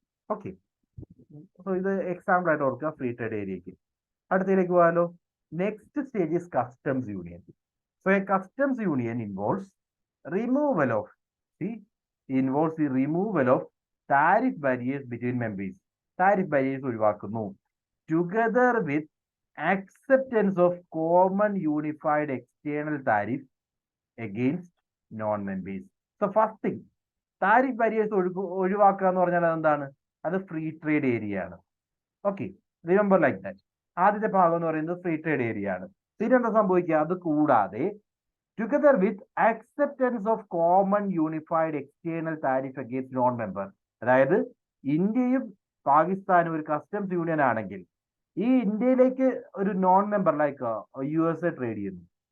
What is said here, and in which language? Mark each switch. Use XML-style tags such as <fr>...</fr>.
<ml>Okay, so ഇത് example ആയിട്ട് ഓർക്കുക ഫ്രീ ട്രേഡ് ഏരിയക്ക്. അടുത്തതിലേക്ക് പോകാലോ.</ml> <en>Next stage is customs union. So a customs union involves removal of the removal of tariff barriers between members. Tariff barriers</en> <ml>ഒഴിവാക്കുന്നു.</ml> <en>Together with acceptance of common unified external tariff against non-members. So first thing, tariff barriers</en> <ml>ഒഴിവാക്കുക എന്ന് പറഞ്ഞാൽ എന്താണ്? അത് free trade area ആണ്. Okay,</ml> <en>Remember like that.</en> <ml>ആദ്യത്തെ ഭാഗം എന്ന് പറയുന്നത് ഫ്രീ ട്രേഡ് ഏരിയ ആണ്. പിന്നെ എന്താ സംഭവിക്കുക? അത് കൂടാതെ</ml> <en>together with acceptance of common unified external tariff against non-member.</en> <ml>അതായത് ഇന്ത്യയും പാകിസ്ഥാനും ഒരു കസ്റ്റംസ് യൂണിയൻ ആണെങ്കിൽ ഈ ഇന്ത്യയിലേക്ക് ഒരു non member like USA trade ചെയ്യുന്നു.</ml>